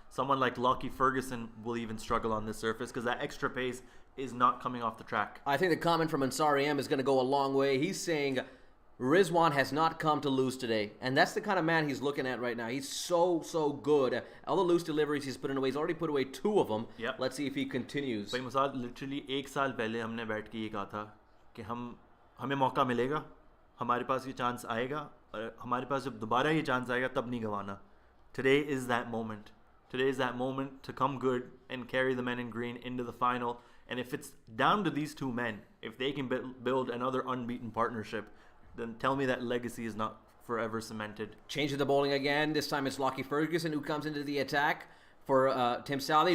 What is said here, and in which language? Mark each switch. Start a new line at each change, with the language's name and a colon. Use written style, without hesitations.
English: Someone like Lockie Ferguson will even struggle on this surface because that extra pace is not coming off the track. I think the comment from Ansari M is going to go a long way. He's saying Rizwan has not come to lose today. And that's the kind of man he's looking at right now. He's so good. All the loose deliveries he's put away, he's already put away 2 of them. Yep. Let's see if he continues.
Hindi: भाई Mossad literally 1 साल पहले हमने बैठ के ये कहा था कि हमें मौका मिलेगा, हमारे पास ये चांस आएगा, और हमारे पास जब दोबारा ये चांस आएगा तब नहीं गवाना.
English: Today is that moment. Today is that moment to come good and carry the men in green into the final. And if it's down to these 2 men, if they can build another unbeaten partnership, then tell me that legacy is not forever cemented. Changing the bowling again. This time it's Lockie Ferguson who comes into the attack for Tim Southey.